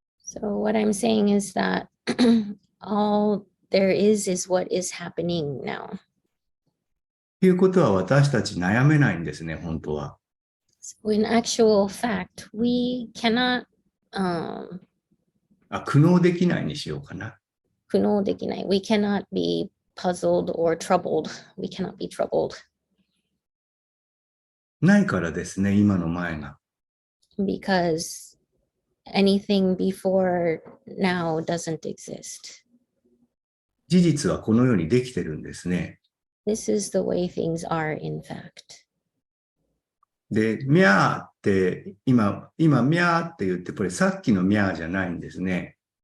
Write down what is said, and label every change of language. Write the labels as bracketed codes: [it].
[en] So what I'm saying is that all there is what is happening now. [ja] ということは私たち悩めないんですね、本当は。 [en] So in actual fact, we cannot [ja] 苦悩できないにしようかな。苦悩できない. [en] We cannot be puzzled or troubled. We cannot be troubled. [ja] ないからですね、今の前が。 [en] Because anything before now doesn't exist. [ja] 事実はこのようにできてるんですね。 [en] This is the way things are in fact. [ja] で、ミャーって、今ミャーって言って、これさっきのミャーじゃないんですね。